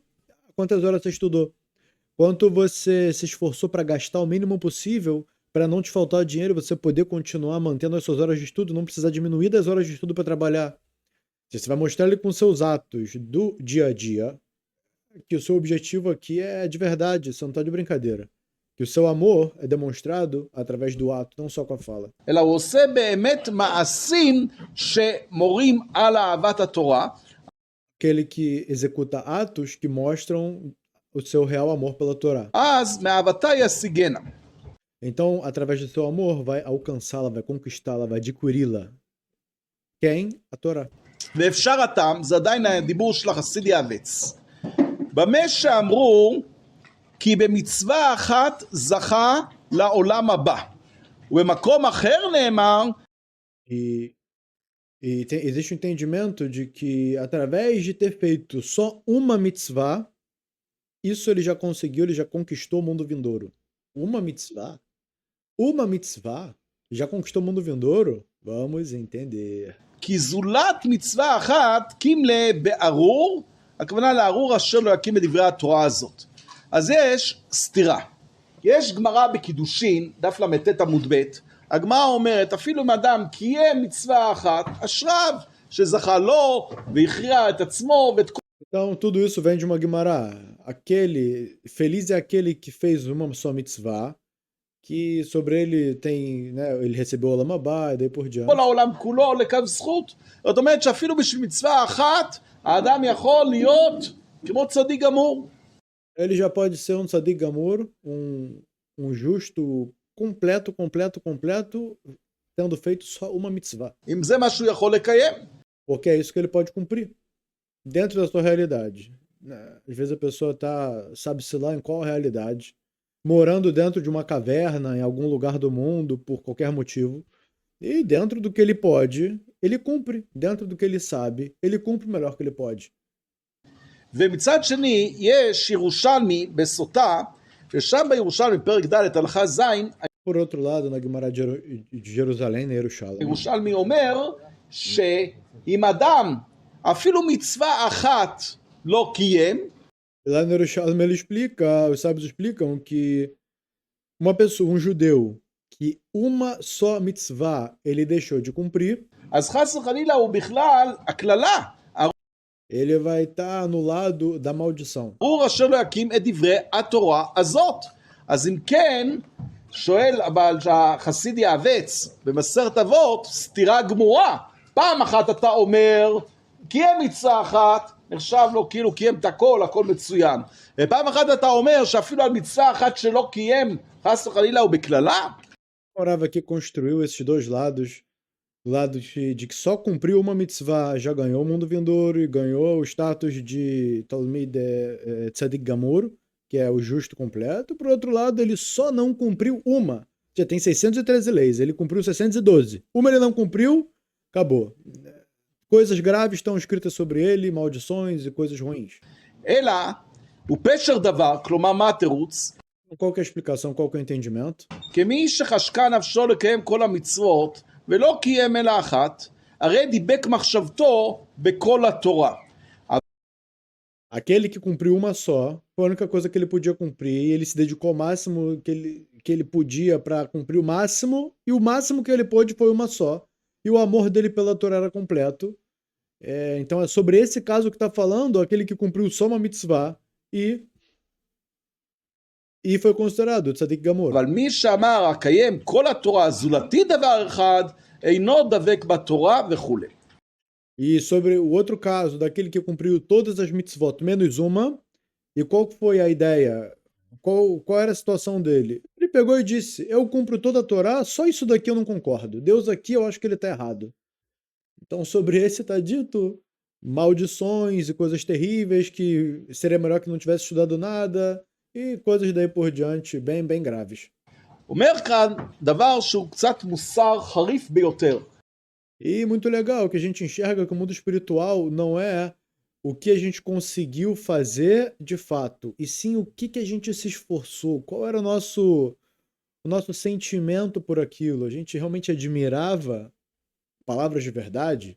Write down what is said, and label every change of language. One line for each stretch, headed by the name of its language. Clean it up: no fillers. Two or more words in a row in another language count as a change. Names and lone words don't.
Portuguese: Quantas horas você estudou? Quanto você se esforçou para gastar o mínimo possível para não te faltar dinheiro, você poder continuar mantendo as suas horas de estudo, não precisar diminuir das horas de estudo para trabalhar. Você vai mostrar ele com seus atos do dia a dia, que o seu objetivo aqui é de verdade, você não está de brincadeira. Que o seu amor é demonstrado através do ato, não só com a fala.
Hebrew: אלא הוא עושה באמת מעשים שמורים על אהבת התורה.
Portuguese: Aquele que executa atos que mostram o seu real amor pela Torá.
Hebrew: אז מאהבתה ישיגנה.
Portuguese: Então, através do seu amor, vai alcançá-la, vai conquistá-la, vai adquiri-la. Quem? A Torá.
Hebrew: ואפשר הטעם, זה עדיין הדיבור של החסיד יעבץ. במה שאמרו כי במצווה אחת זכה לעולם הבא. ובמקום אחר נאמר
Portuguese: Existe um entendimento de que através de ter feito só uma mitzvah, isso ele já conseguiu, ele já conquistou o mundo vindouro. Uma mitzvah? Uma mitzvah? Já conquistou o mundo vindouro? Vamos entender.
Hebrew: כי זולת מצווה אחת קימלה בארור, הכוונה לארור אשר לא יקים בדברי התורה הזאת. אז יש סתירה. יש גמרא בקידושין, דף ל"ט עמוד ב', הגמרא אומרת, אפילו אם אדם קיים מצווה אחת, אשריו שזכה לו והכריע את עצמו ואת כל...
Portuguese: Então, tudo isso vem de uma Guimará. Feliz é aquele que fez uma só mitzvah, que sobre ele tem, né, ele recebeu o
Hebrew: עולם הבא
Portuguese: e daí por diante.
Hebrew: כל העולם כולו לקו זכות. זאת אומרת שאפילו בשביל מצווה אחת, האדם יכול להיות כמו צדיק גמור.
Portuguese: Ele já pode ser um
Hebrew: צדיק גמור,
Portuguese: um justo completo, tendo feito só uma mitzvah.
Hebrew: אם זה מה שהוא יכול לקיים.
Portuguese: Porque é isso que ele pode cumprir, dentro da sua realidade. Às vezes a pessoa sabe-se lá em qual realidade, morando dentro de uma caverna, em algum lugar do mundo, por qualquer motivo, e dentro do que ele pode, ele cumpre. Dentro do que ele sabe, ele cumpre o melhor que ele pode.
Hebrew: ומצד שני, יש ירושלמי בסוטה, ושם בירושלמי פרק ד' הלכה ז',
Portuguese: Por outro lado, na Guimará de Jerusalém, na Yerushalmi,
Hebrew: ירושלמי אומר שאם אדם אפילו מצווה אחת לא קיים,
Portuguese: lá no Yerushalmi ele explica, os sábios explicam que uma pessoa, um judeu, que uma só mitzvah ele deixou de cumprir,
Hebrew: אז חס וחלילה הוא בכלל הקללה.
Portuguese: ele vai estar anulado da maldição.
Hebrew: ברור אשר לא יקים את דברי התורה הזאת. אז אם כן, שואל אבל שהחסיד יעבץ במסכת אבות סתירה גמורה. פעם אחת אתה אומר, קיים מצווה אחת, נחשב לו כאילו קיים את הכל מצוין. ופעם אחת אתה אומר שאפילו על מצווה אחת שלא קיים, חס וחלילה הוא בקללה.
Portuguese: O Rav aqui construiu esses dois lados, o lado de que só cumpriu uma mitzvah já ganhou o mundo vindouro e ganhou o status de
Hebrew: תלמיד צדיק גמור,
Portuguese: que é o justo completo. Por outro lado, ele só não cumpriu uma. Já tem 613 leis, ele cumpriu 612. Uma ele não cumpriu, acabou. Coisas graves estão escritas sobre ele, maldições e coisas ruins.
Hebrew: אלא, הוא פשר דבר, כלומר מה התירוץ?
Portuguese: Qual que é a explicação, qual que é o entendimento?
Hebrew: כמי שחשקה נפשו לקיים כל המצוות, ולא קיים אלא אחת, הרי דיבק מחשבתו בכל התורה.
Portuguese: Aquele que cumpriu uma só, foi a única coisa que ele podia cumprir, e ele se dedicou ao máximo que ele podia para cumprir o máximo, e o máximo que ele pôde foi uma só. E o amor dele pela Torá era completo. Então é sobre esse caso que está falando, aquele que cumpriu só uma mitzvah e foi considerado
Hebrew: צדיק גמור. אבל מי שאמר הקיים כל התורה זולתי דבר אחד, אינו דבק בתורה וכו'.
Portuguese: E sobre o outro caso, daquele que cumpriu todas as mitzvot, menos uma, e qual foi a ideia? Qual era a situação dele? Ele pegou e disse, eu cumpro toda a Torá, só isso daqui eu não concordo. Deus aqui eu acho que ele está errado. Então sobre esse está dito maldições e coisas terríveis, que seria melhor que não tivesse estudado nada, e coisas daí por diante, bem, bem graves.
Hebrew: אומר כאן דבר שהוא קצת מוסר חריף ביותר.
Portuguese: E muito legal que a gente enxerga que o mundo espiritual não é o que a gente conseguiu fazer de fato, e sim o que a gente se esforçou, qual era o nosso sentimento por aquilo. A gente realmente admirava palavras de verdade?